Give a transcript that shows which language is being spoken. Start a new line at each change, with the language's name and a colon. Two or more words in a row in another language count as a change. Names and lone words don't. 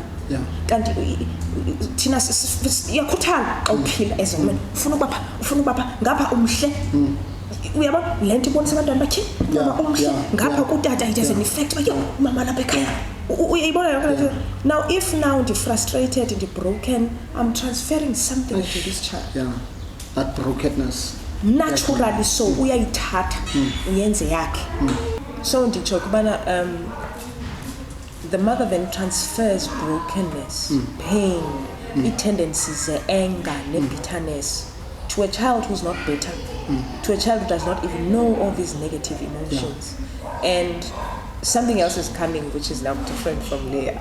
Xhosa: Kanti thina siyakhuthala xa uphila
English: as a woman.
Xhosa: Ufuna ukubapha ngapha umhle. Uyabona lento ibonisa abantwana bathi mama omhle ngapha kutata
English: it has an effect
Xhosa: bayo mama lapha ekhaya.
English: Now if now you're frustrated and you're broken, I'm transferring something to this child. Yeah, that brokenness. Naturally so
Xhosa: uyayithatha uyenze yakhe. So nditsho kubana
English: the mother then transfers brokenness, pain, tendencies, anger, bitterness to a child who's not better, to a child who does not even know all these negative emotions. And something else is coming which is now different from Leah.